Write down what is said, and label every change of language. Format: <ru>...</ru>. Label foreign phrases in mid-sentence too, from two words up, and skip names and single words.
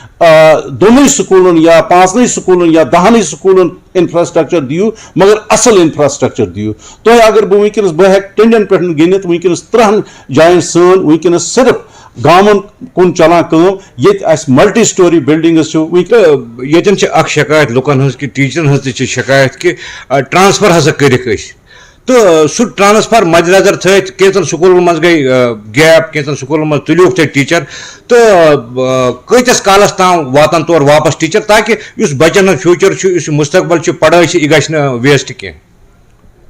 <ks>2 سکولن یا 5 سکولن یا 10 سکولن انفراسٹرکچر دِیو مگر اصل انفراسٹرکچر دِیو تُہۍ اگر بہٕ ونکیٚنس بہٕ ہٮ۪کہٕ ٹنڈین پٮ۪ٹھ گِنٛدِتھ ونکیٚنس 30 جاین سٲنۍ ونکیٚنس صرف گامن کُن چلان کٲم ییٚتہِ اسہِ</ks> <en>multi-storey buildings</en> <ks>چھُ ییٚتٮ۪ن چھِ اکھ شکایت لُکن ہٕنٛز کہِ ٹیٖچرن ہٕنٛز تہِ چھِ شکایت کہِ ٹرانسفر ہسا کٔرِکھ أسۍ تو سُہ ٹرانسفر مد نظر تھٲیِتھ کینٛژن سکوٗلن منٛز گٔے گیپ کینٛژن سکوٗلن منٛز تُلِوکھ تُہۍ ٹیٖچر تہٕ کۭتِس کالس تام واتن تور واپس ٹیٖچر تاکہِ یُس بچن ہُنٛد فیوٗچر چھُ یُس مستقبل چھُ پڑٲے چھِ یہِ گژھِ نہٕ ویسٹ کینٛہہ</ks>